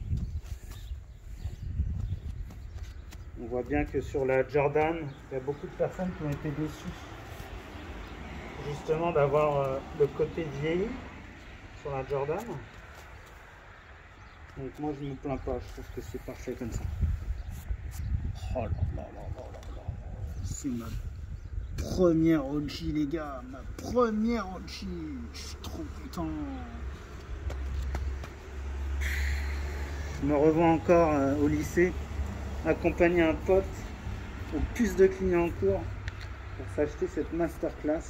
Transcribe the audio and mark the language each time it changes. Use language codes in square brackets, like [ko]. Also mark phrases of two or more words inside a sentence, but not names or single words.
[fr] On voit bien que sur la Jordan, il y a beaucoup de personnes qui ont été déçues justement d'avoir le côté vieilli sur la Jordan. Donc moi je ne me plains pas, je trouve que c'est parfait comme ça. Oh là là là là là là. C'est ma première OG les gars, ma première OG. Je suis trop content. Je me revois encore au lycée, accompagner un pote au puce de Clignancourt pour s'acheter cette masterclass.